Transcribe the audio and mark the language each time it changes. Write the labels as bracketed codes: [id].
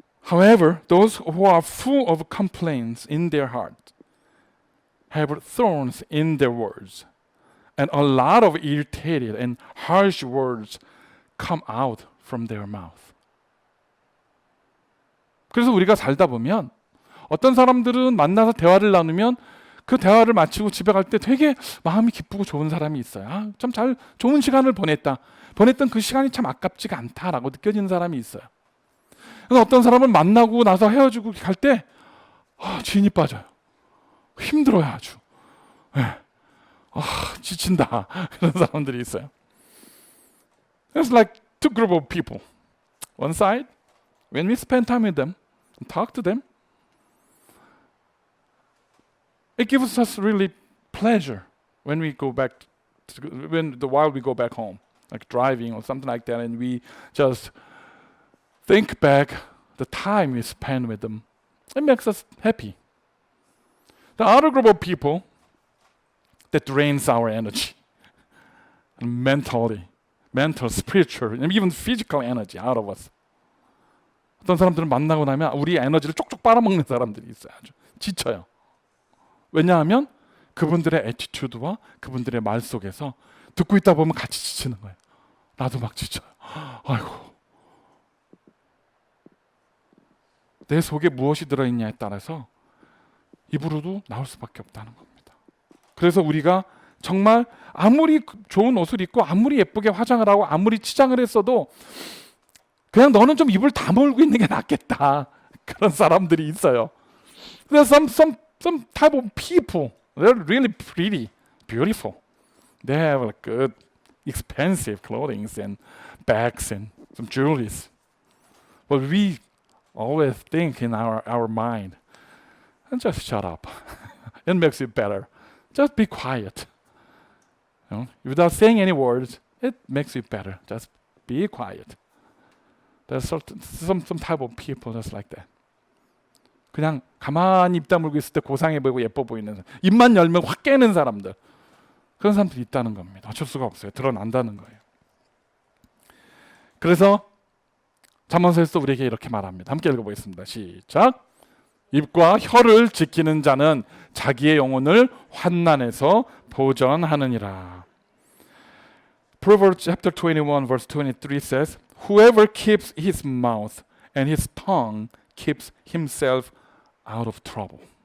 [en] However, those who are full of complaints in their heart have thorns in their words. And a lot of irritated and harsh words come out from their mouth. [ko] 그래서 우리가 살다 보면 어떤 사람들은 만나서 대화를 나누면 그 대화를 마치고 집에 갈 때 되게 마음이 기쁘고 좋은 사람이 있어요. 참 좋은 시간을 보냈던 그 시간이 참 아깝지가 않다라고 느껴지는 사람이 있어요. 그래서 어떤 사람을 만나고 나서 헤어지고 갈 때 진이 빠져요. 힘들어요, 아주. 네. 지친다. 그런 사람들이 있어요. [en] It's like two group of people. One side, when we spend time with them, and talk to them, it gives us really pleasure when we go back, while we go back home, like driving or something like that, and we just think back the time we spend with them. It makes us happy. The other group of people that drains our energy, mental, spiritual, and even physical energy out of us. [ko] 어떤 사람들은 만나고 나면 우리 에너지를 쪽쪽 빨아먹는 사람들이 있어요. 아주 지쳐요. 왜냐하면 그분들의 애티튜드와 그분들의 말 속에서 듣고 있다 보면 같이 지치는 거예요. 나도 막 지쳐요. 아이고, 내 속에 무엇이 들어있냐에 따라서 입으로도 나올 수밖에 없다는 겁니다. 그래서 우리가 정말 아무리 좋은 옷을 입고 아무리 예쁘게 화장을 하고 아무리 치장을 했어도 그냥 너는 좀 입을 다물고 있는 게 낫겠다. 그런 사람들이 있어요. [en] There's some type of people. They're really pretty, beautiful. They have like good, expensive clothing and bags and some jewelries. But we always think in our mind, and just shut up. It makes it better. Just be quiet. You know, without saying any words, it makes it better. Just be quiet. There's some type of people just like that. [ko] 그냥 가만히 입 다물고 있을 때 고상해 보이고 예뻐 보이는 사람. 입만 열면 확 깨는 사람들. 그런 사람들이 있다는 겁니다. 어쩔 수가 없어요. 드러난다는 거예요. 그래서 잠언서에서 우리에게 이렇게 말합니다. 함께 읽어보겠습니다. 시작. 입과 혀를 지키는 자는 자기의 영혼을 환난에서 보전하느니라. [en] Proverbs chapter 21 verse 23 says, Whoever keeps his mouth and his tongue keeps himself out of trouble.